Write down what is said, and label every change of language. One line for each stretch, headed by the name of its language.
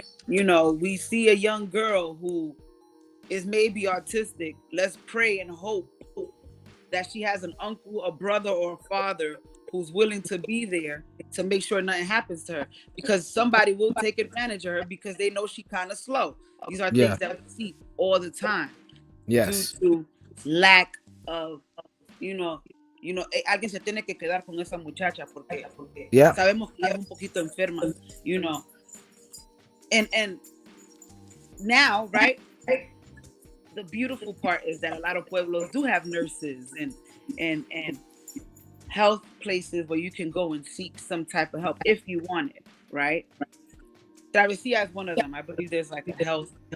English: You know, we see a young girl who is maybe autistic. Let's pray and hope that she has an uncle, a brother, or a father who's willing to be there to make sure nothing happens to her, because somebody will take advantage of her because they know she kind of slow. These are things that we see all the time. Yes. Due to lack of, you know,
Spanish: alguien se tiene que quedar con esa muchacha porque sabemos que ella es un poquito enferma,
English: you know. And now, right, the beautiful part is that a lot of pueblos do have nurses and health places where you can go and seek some type of help if you want it, right? Travesía is one of them. I believe there's like a health